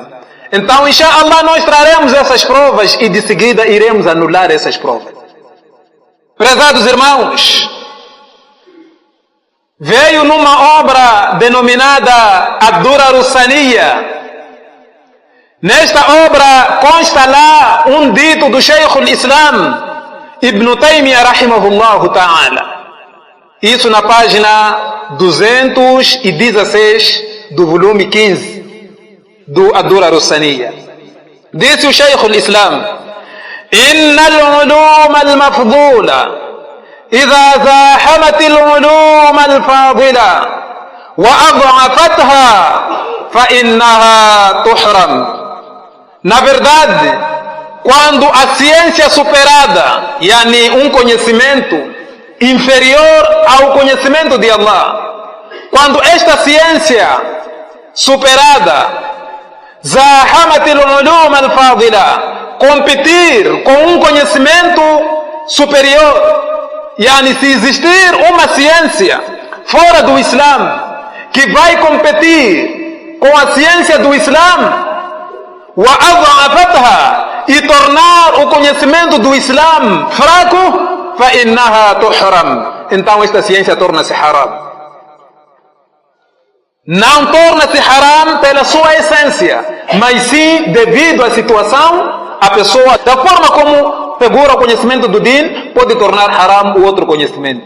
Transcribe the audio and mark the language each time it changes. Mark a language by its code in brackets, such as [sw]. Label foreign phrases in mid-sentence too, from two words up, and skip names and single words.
[pt] Então, inshallah, nós traremos essas provas e de seguida iremos anular essas provas. Prezados irmãos, veio numa obra denominada Ad-Durar As-Saniyya. Nesta obra consta lá um dito do Shaykh al-Islam Ibn Taymiyyah [ar] رحمه الله تعالى. [pt] Isso na página 216 do volume 15 do Ad-Durar As-Saniyya. Disse o [ar] Shaykh al-Islam: إن العلوم المفضولة إذا زاحمت العلوم الفاضلة وأضعفتها فإنها تحرم. [pt] Na verdade, quando a ciência superada, um conhecimento inferior ao conhecimento de Allah, quando esta ciência superada, [ar] زاحمت العلوم الفاضلة, [pt] competir com um conhecimento superior, se existir uma ciência fora do Islã que vai competir com a ciência do Islã, e tornar o conhecimento do Islã fraco, [ar] فإنها تحرم. [pt] Então esta ciência torna-se haram. Não torna-se haram pela sua essência, mas sim devido à situação, a pessoa, da forma como pegou o conhecimento do din, pode tornar haram o outro conhecimento.